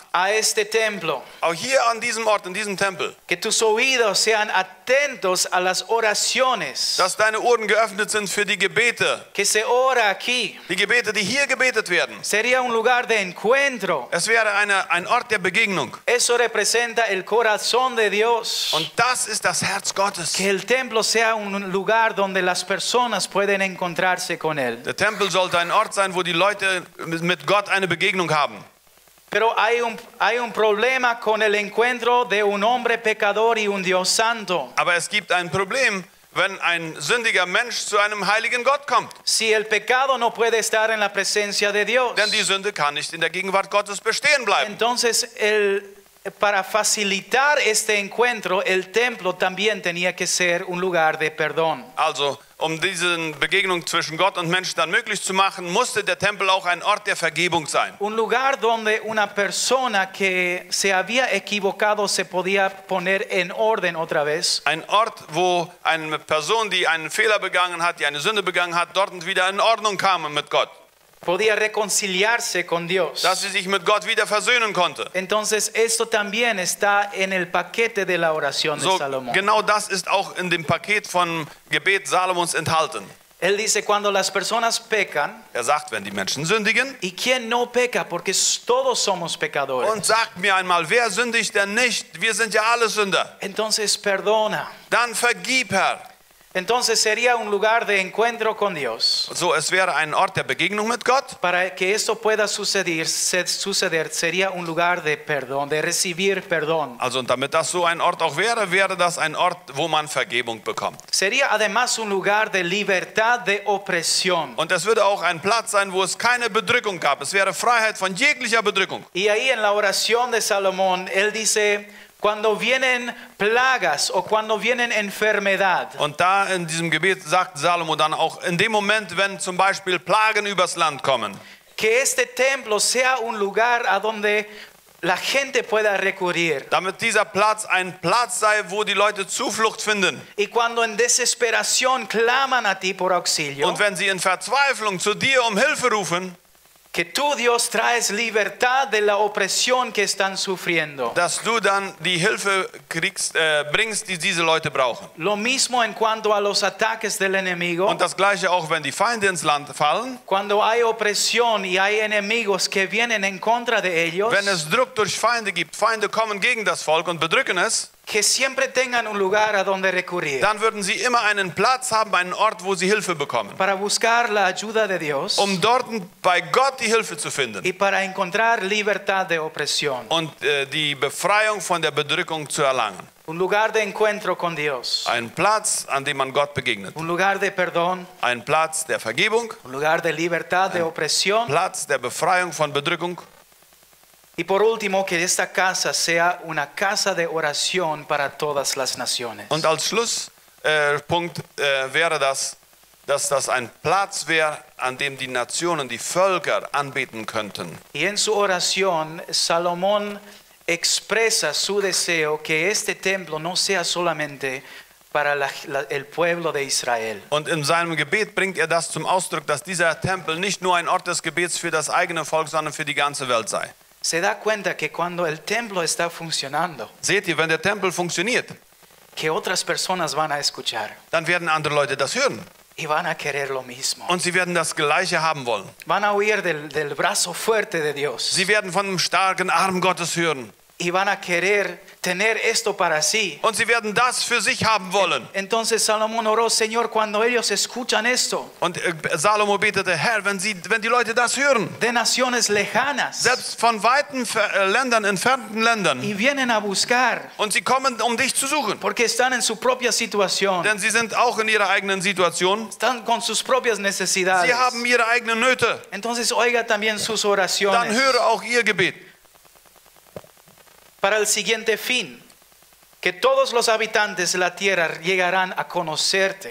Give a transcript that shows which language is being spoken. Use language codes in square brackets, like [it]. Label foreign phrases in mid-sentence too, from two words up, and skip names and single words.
[es] a este templo, [de] Auch hier an diesem Ort, in diesem Tempel. [es] que tus oídos sean atentos a las oraciones [de] Dass deine Ohren geöffnet sind für die Gebete. [es] que se ora aquí. [de] Die Gebete, die hier gebetet werden. [es] Sería un lugar de encuentro. [de] Es wäre ein Ort der Begegnung. [es] Eso representa el corazón de Dios. [de] Und das ist das Herz Gottes. [es] Que el templo sea un lugar donde las personas pueden encontrarse con él. [de] Der Tempel sollte ein Ort sein, wo die Leute mit Gott eine Begegnung haben. [es] Pero hay un problema con el encuentro de un hombre pecador y un Dios santo. [de] Aber es gibt ein Problem, wenn ein sündiger Mensch zu einem heiligen Gott kommt. [es] Si el pecado no puede estar en la presencia de Dios, [de] Denn die Sünde kann nicht in der Gegenwart Gottes bestehen bleiben. [es] entonces para facilitar este encuentro, el templo también tenía que ser un lugar de perdón. [de] Also, um diese Begegnung zwischen Gott und Mensch dann möglich zu machen, musste der Tempel auch ein Ort der Vergebung sein. [es] Un lugar donde una persona que se había equivocado se podía poner en orden otra vez. [de] Ein Ort, wo eine Person, die einen Fehler begangen hat, die eine Sünde begangen hat, dort wieder in Ordnung kam mit Gott. [es] Podía reconciliarse con Dios. [de] Dass sie sich mit Gott wieder versöhnen konnte. [es] Entonces esto también está en el paquete de la oración de [de] So, [es] Salomón. [de] genau das ist auch in dem Paket von Gebet Salomons enthalten. [es] Él dice: cuando las personas pecan, [de] Er sagt, wenn die Menschen sündigen, [es] ¿y quién no peca? Porque todos somos pecadores. [de] und sagt mir einmal, wer sündigt denn nicht? Wir sind ja alle Sünder. [es] Entonces perdona. [de] Dann vergib, Herr. [es] Entonces sería un lugar de encuentro con Dios. [de] So, es wäre ein Ort der Begegnung mit Gott. [es] Para que esto pueda suceder sería un lugar de perdón, de recibir perdón. [de] Also, und damit das so ein Ort auch wäre, wäre das ein Ort, wo man Vergebung bekommt. [es] Sería además un lugar de libertad de opresión. [de] Und es würde auch ein Platz sein, wo es keine Bedrückung gab. Es wäre Freiheit von jeglicher Bedrückung. [es] Y ahí en la oración de Salomón, él dice, cuando vienen plagas o cuando vienen enfermedad, [de] Und da in diesem Gebet sagt Salomo dann auch, in dem Moment, wenn zum Beispiel Plagen übers Land kommen, [es] que este templo sea un lugar a donde la gente pueda recurrir. [de] damit dieser Platz ein Platz sei, wo die Leute Zuflucht finden. [es] Y cuando en desesperación claman a ti por auxilio, [de] Und wenn sie in Verzweiflung zu dir um Hilfe rufen, [es] que tú, Dios, traes libertad de la opresión que están sufriendo. [de] dass du dann die Hilfe bringst, die diese Leute brauchen. [es] Lo mismo en cuanto a los ataques del enemigo. [de] Und das Gleiche auch, wenn die Feinde ins Land fallen. [es] Cuando hay opresión y hay enemigos que vienen en contra de ellos, [de] Wenn es Druck durch Feinde gibt, Feinde kommen gegen das Volk und bedrücken es, [es] que siempre tengan un lugar a donde recurrir [de] dann würden sie immer einen Platz haben, einen Ort, wo sie Hilfe bekommen. [es] para buscar la ayuda de Dios [de] Um dort bei Gott die Hilfe zu finden [es] y para encontrar libertad de opresión. [de] und die Befreiung von der Bedrückung zu erlangen. [es] Un lugar de encuentro con Dios, [de] Ein Platz, an dem man Gott begegnet. [es] un lugar de perdón, [de] Ein Platz der Vergebung, [es] un lugar de libertad de opresión. [de] Platz der Befreiung von Bedrückung. [es] Y por último, que esta casa sea una casa de oración para todas las naciones. [de] Und als Schlusspunkt wäre das, dass das ein Platz wäre, an dem die Nationen, die Völker anbeten könnten. [es] Y en su oración, Salomón expresa su deseo que este templo no sea solamente para el pueblo de Israel. [de] Und in seinem Gebet bringt er das zum Ausdruck, dass dieser Tempel nicht nur ein Ort des Gebets für das eigene Volk, sondern für die ganze Welt sei. [es] Se da cuenta que cuando el templo está funcionando, [de] Seht ihr, wenn der Tempel funktioniert, [es] que otras personas van a escuchar [de] dann werden andere Leute das hören. [es] y van a querer lo mismo. [de] Und sie werden das Gleiche haben wollen. [es] Van a oír del brazo fuerte de Dios [de] Sie werden von dem starken Arm Gottes hören. [es] y van a querer tener esto para sí. [de] Und sie werden das für sich haben wollen. [es] Entonces Salomón oró, Señor, cuando ellos escuchan esto [de] Und Salomo betete, Herr, wenn die Leute das hören, [es] de naciones lejanas [de] selbst von weiten Ländern, entfernten Ländern, [es] y vienen a buscar, [de] und sie kommen, um dich zu suchen, [es] porque están en su propia situación, [de] denn sie sind auch in ihrer eigenen Situation, [es] están con sus propias necesidades. [de] sie haben ihre eigenen Nöte, [es] Entonces oiga también sus [de] dann [es] oraciones [de] höre auch ihr Gebet. [es] para el siguiente fin, que todos los habitantes de la tierra llegarán a conocerte.